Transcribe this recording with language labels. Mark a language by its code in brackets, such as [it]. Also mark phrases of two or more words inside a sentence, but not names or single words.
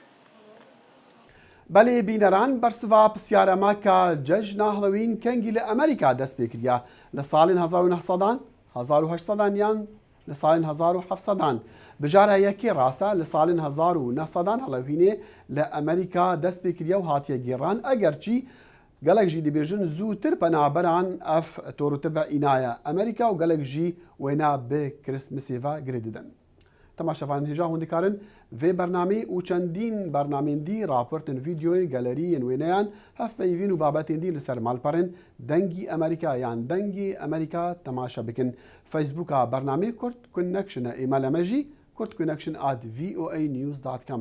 [ku] بەڵێ بینەران بەرسڤا پرسیارەما کە جەژنا هەڵەوین کەنگی لە ئەمریکا دەست پێ کردە لە ساڵین 1900 1800 یان لە ساڵین 1700 بژارە یەکێ ڕاستە لە ساڵین 1900 هەڵەوینێ لە ئەمریکا دەست پێ کردە و هاتیە گێڕان ئەگەرچی گەلێکژی دەبێژن زووتر پەنابەران ئەف تۆروتبە ئینایە ئەمریکا و گەلێکژی وێنا بێ کریسمسێڤە گرێ دەدەن. تەماشەفان هێژا هوندیکارن vê bernamê û çendîn bernamên dî raportên vîdyoyên galeriyên wêneyan hev peyvîn û babetên dî li ser malperên dengî Amerîka yan dengî Amerîka temaşa bikin. Facebooka bernamê Kurd Connection email me jî kurdconnection@voanews.com.